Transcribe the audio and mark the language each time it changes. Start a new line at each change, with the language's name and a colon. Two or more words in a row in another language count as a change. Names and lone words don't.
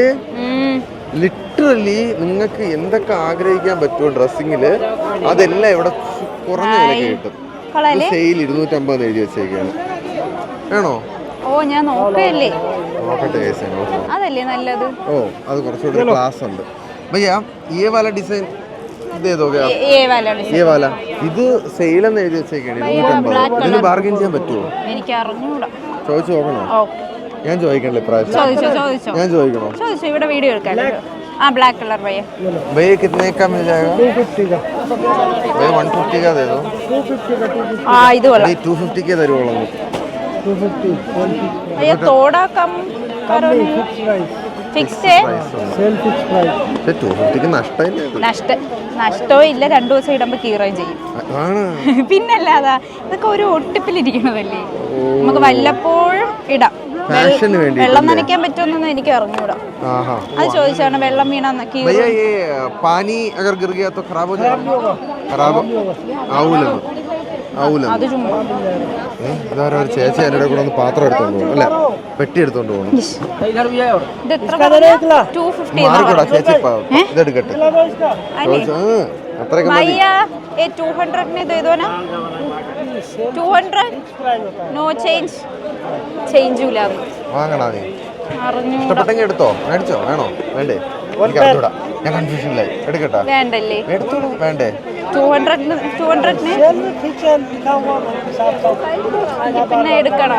Malayalam: ലിറ്ററലി നിങ്ങൾക്ക് എന്തൊക്കെ ആഗ്രഹിക്കാൻ പറ്റുമോ ഡ്രസ്സിങ്ങില് അതെല്ലാം ഇവിടെ കുറഞ്ഞ വിലക്ക് കിട്ടും. സെയിൽ 250 എഴുതി വെച്ചേക്കാണ്. വേണോ? ഓ ഞാൻ നോക്കല്ലേ. നോക്കട്ടെ. അതല്ലേ നല്ലത്. ഓ അത് കുറച്ചുകൂടി ക്ലാസ് ഉണ്ട്.
Hindi: ഭയ്യ ये वाला डिजाइन दे दोगे आप? ये वाला
Malayalam: ഇത് സെയിൽ എന്ന് എഴുതി വെച്ചേക്കാണ് 250. ഇതിന് ബാർഗെയിൻ ചെയ്യാൻ പറ്റുമോ? എനിക്ക് അറിഞ്ഞൂടാ. ചോദിച്ചു നോക്കണോ? ഞാൻ ചോദിക്കണ്ടേ പ്രാവശ്യം? ഞാൻ ചോദിക്കണോ? ഇവിടെ വീഡിയോ എടുക്കാൻ.
English: black colour भैया.
Hindi: भैया कितने का मिल जाएगा? 150 का दे दो.
Malayalam: ഇത് वाला 250 के തരുവോളൂ. 250
Hindi: भैया थोड़ा कम करो.
Malayalam: ഫിക്സ്
English: sale fix price.
Malayalam: 250 ക്ക് നഷ്ടവും ഇല്ല. 2 ദിവസം ഇടുമ്പോ കീറുകയും ചെയ്യും. പിന്നല്ലാതാ ഇതൊക്കെ ഒരു ഒട്ടിപ്പിലിരിക്കണതല്ലേ. നമുക്ക് വല്ലപ്പോഴും ഇടാം. ഫാഷന് വേണ്ടി വെള്ളം നനയ്ക്കാൻ പറ്റുമെന്നൊന്നും എനിക്ക് അറിഞ്ഞൂടാ. അത് ചോദിച്ചാണ് വെള്ളം വീണ
Hindi: भैया ये पानी अगर गिर गया तो खराब हो जाएगा खराब ആവൂല
Malayalam: അത് ചുമ്മാ ഇതാരോ ഒരു ചേച്ചി എൻ്റെ കൂടെ ഒന്ന് പാത്രം എടുത്തോണ്ട് പോകും അല്ല പെട്ടി എടുത്തോണ്ട് പോകണം ഇത് എത്ര പറഞ്ഞ 250 മാറിക്കൂടാ ചേച്ചി ഇതെടുക്കട്ടെ അത്രയൊക്കെ മതി
Hindi: भैया ये 200 में दे दो ना 200
English: no change
Hindi: ഇല്ല
Malayalam: വാങ്ങണ നീ അറിഞ്ഞൂടാ. ഇഷ്ടപ്പെട്ടെങ്കിൽ എടുത്തോ മേടിച്ചോ വേണോ വേണ്ടേ എനിക്ക് അറിഞ്ഞൂടാ ഞാൻ കൺഫ്യൂഷനിലായി എടുക്കട്ടാ വേണ്ടല്ലേ എടുത്തോളൂ വേണ്ടേ 200 പിന്നെ എടുക്കണം